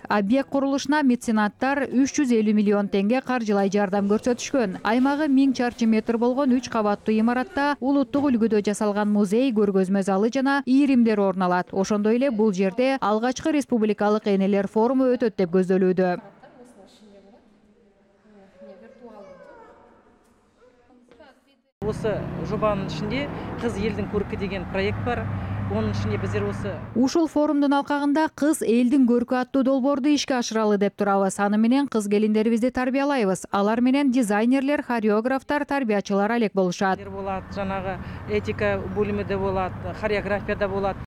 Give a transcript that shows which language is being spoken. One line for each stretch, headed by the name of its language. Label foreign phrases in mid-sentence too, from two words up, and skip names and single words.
Kyrgyz: Объект курулушуна меценаттар 350 миллион теңге каржылай жардам көрсөтүшкөн. Аймагы 1000 чарчы метр болгон 3 кабаттуу имаратта улуттук үлгүдө жасалган музей, көргөзмө залы жана ийримдер орун алат. Ошондой эле бул жерде алгачкы республикалык энелер форуму өтөт деп көздөлүүдө.
Kazakh: Осы жобанын ішінде «Қыз елдің көркі» деген проект бар. Оның ішінде біздер осы...
Kyrgyz: Ушул форумдун алкагында «Кыз элдин көркү» аттуу долбоорду ишке ашыралы деп турабыз. Аны менен кыз келиндерибизди тарбиялайбыз. Алар менен дизайнерлер, хореографтар, тарбиячылар алек болушат. Жанагы этика бөлүмүдө болот, хореографияда болот.